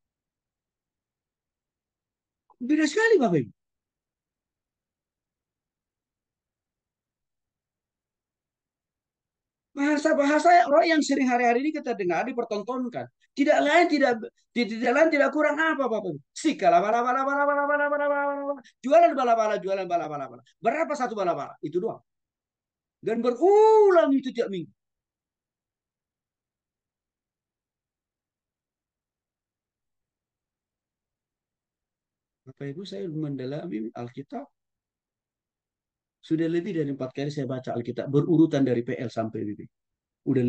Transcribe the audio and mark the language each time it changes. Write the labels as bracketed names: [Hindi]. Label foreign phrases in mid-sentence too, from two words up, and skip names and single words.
[Indonesian] Beda sekali Bapak Ibu. Bahasa-bahasa roh yang sering hari-hari ini kita dengar dipertontonkan. Tidak lain tidak lain tidak kurang apa Bapak. Sikala bala bala bala bala bala bala bala. Jualan bala bala jualan bala bala bala. Berapa satu bala bala? Itu doang. Dan berulang itu tiap minggu. Bapak Ibu saya mendalami Alkitab. Sudah lebih dari 4 kali saya baca Alkitab berurutan dari PL sampai BB.